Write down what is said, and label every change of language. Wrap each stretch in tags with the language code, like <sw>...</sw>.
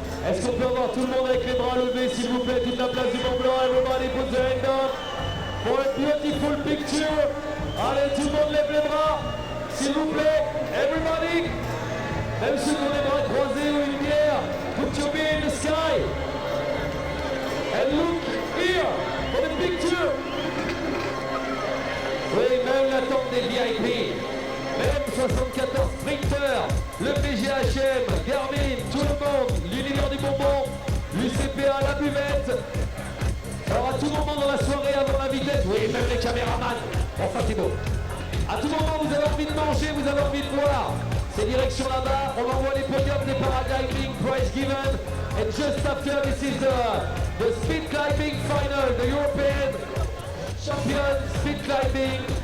<fr>Est-ce qu'on peut avoir tout le monde avec les bras levés, s'il vous plaît, toute la place du Mont Blanc,</fr> <en>everybody put their hand up for a beautiful picture.</en> <fr>Allez, tout le monde lève les bras, s'il vous plaît, everybody. Même ceux qui ont les bras croisés ou une bière,</fr> <en>put your beer in the sky. And look here for the picture.</en> <fr>Oui, même la tente des VIP. Même 74 sprinters, le PGHM, Garmin, tout le monde, l'univers du bonbon, l'UCPA, la buvette. Alors à tout moment dans la soirée avant la vitesse, oui, même les caméramans, enfin c'est beau. À tout moment vous avez envie de manger, vous avez envie de boire. C'est direction là-bas, on envoie les podiums des Paraclimbing</fr> <en>prize given. And just after this is the speed climbing final, the European champion speed climbing.</en>